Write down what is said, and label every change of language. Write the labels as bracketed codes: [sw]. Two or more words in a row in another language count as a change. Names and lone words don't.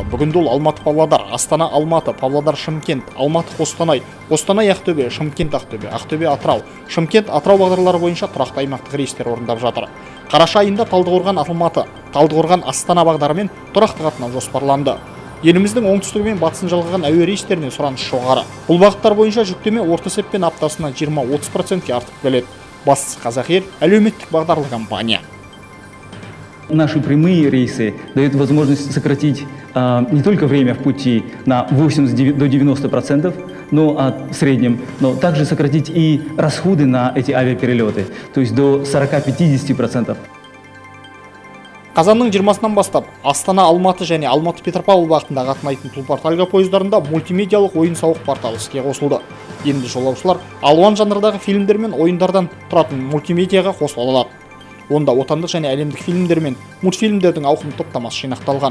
[kk] Бүгінде ол Алматы-Павлодар, Астана-Алматы, Павлодар-Шымкент, Алматы-Қостанай, Қостанай-Ақтөбе, Шымкент-Ақтөбе, Ақтөбе-Атырау, Шымкент-Атырау бағдарлары бойынша тұрақты аймақтық рейстер орындап жатыр. Қараша айында Талдықорған-Алматы, Талдықорған-Астана бағдарымен тұрақты қатынау жоспарланды. Еліміздің оңтүстігі мен батысын жалғаған әуе рейстеріне сұраныс жоғары. Бұл бағыттар бойынша жүктеме орта есеппен аптасына 20-30% артып келеді. Бастысы Қазақэйр әлеуметтік бағдарлы компания. [ru] Наши прямые рейсы дают возможность сократить не только время в пути на 80 до 90%, в среднем, но также сократить и расходы на эти авиаперелеты, то есть до 40-50%. [kk] Қазанның 20-сынан бастап Астана-Алматы және Алматы-Петропавл бағытында қатынайтын Тұлпар-Тальго пойыздарында мультимедиалық ойын-сауық порталы іске қосылды. Енді жолаушылар алуан жанрдағы фильмдер мен ойындардан тұратын мультимедиаға қосыла алады. Онда отандық және әлемдік фильмдер мен мультфильмдердің ауқымды топтамасы жинақталған.